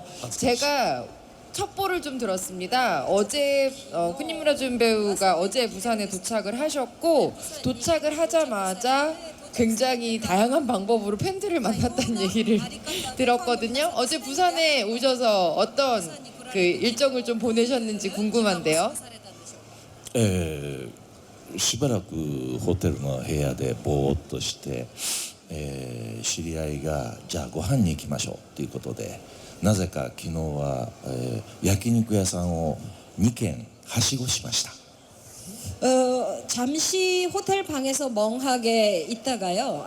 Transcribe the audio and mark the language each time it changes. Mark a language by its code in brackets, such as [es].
[ko] 제가 첩보를 좀 들었습니다. 어제 쿠니무라준 배우가 어제 부산에 도착을 하셨고 도착을 하자마자 굉장히 다양한 방법으로 팬들을 만났다는 얘기를 들었거든요. 어제 부산에 오셔서 어떤 그 일정을 좀 보내셨는지 궁금한데요. [ja] しばらくホテルの部屋でぼーっとして、知り合いがじゃあご飯に行きましょうということでなぜか昨日は、焼肉屋さんを2軒はしごしました。 [ko] 잠시 호텔 방에서 멍하게 있다가요.